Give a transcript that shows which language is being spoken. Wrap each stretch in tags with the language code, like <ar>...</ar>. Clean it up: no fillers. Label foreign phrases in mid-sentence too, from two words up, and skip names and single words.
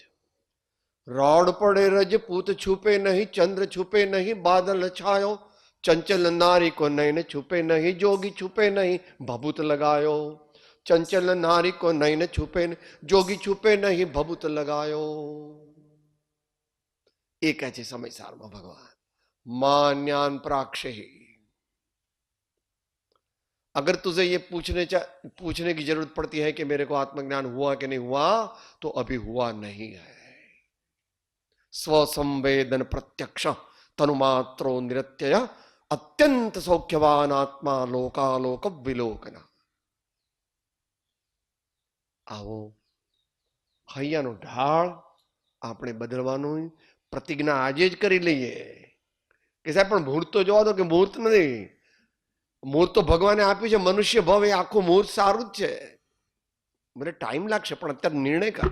<hi>रोड पड़े रजपूत छुपे नहीं, चंद्र छुपे नहीं, बादल छायो, चंचल नारी को नयन छुपे नहीं, जोगी छुपे नहीं, भभूत लगायो. चंचल नारी को नयन छुपे नहीं, जोगी छुपे नहीं, भभूत लगायो.</hi> <gu>એ કહે છે સમયસારમાં ભગવાન</gu> <sa>मान्यान प्राक्षे.</sa> <hi>अगर तुझे ये पूछने की जरूरत पड़ती है कि मेरे को आत्मज्ञान हुआ कि नहीं हुआ, तो अभी हुआ नहीं है.</hi> <sa>स्वसंवेदन प्रत्यक्ष तनुमात्रो निरत्यय अत्यंत सौख्यवान आत्मा लोकालोक विलोकना.</sa> <gu>આવો હૈયાનો ઢાળ આપણે બદલવાનું પ્રતિજ્ઞા આજે જ કરી લઈએ કે સાહેબ પણ મુહૂર્ત તો જોવા દો, કે મુહૂર્ત નથી. મુહૂર્ત તો ભગવાને આપ્યું છે. મનુષ્ય ભવ એ આખું મુહૂર્ત સારું જ છે, મને ટાઈમ લાગશે, પણ અત્યારે નિર્ણય કર.</gu>